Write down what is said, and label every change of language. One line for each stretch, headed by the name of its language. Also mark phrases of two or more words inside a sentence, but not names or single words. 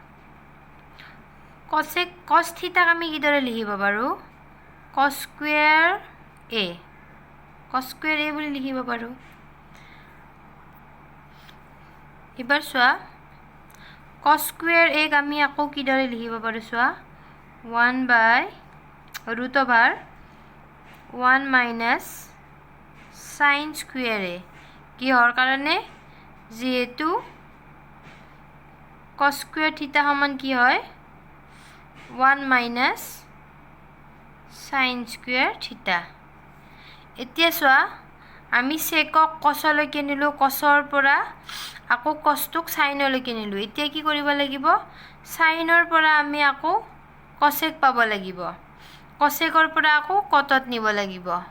English: cos theta
Assamese: আমি কি দৰে লিখিব পাৰো
English: cos square a
Assamese: বুলি লিখিব পাৰো এবাৰ সোৱা
English: cos square a
Assamese: আমি আকৌ কি দৰে লিখিব পাৰো সোৱা
English: 1/√1 minus sin square a
Assamese: কিহৰ কাৰণে যেহেতু
English: cos square theta সমান
Assamese: কি হয়
English: 1 minus sin square theta
Assamese: এতিয়া সোৱা আমি secক cosলৈকে নিলো cosৰ পৰা আকৌ cosটোক sinলৈকে নিলো এতিয়া কি কৰিব লাগিব sinৰ পৰা আমি আকৌ cosec পাব লাগিব cosecৰ পৰা আকৌ cotত নিব লাগিব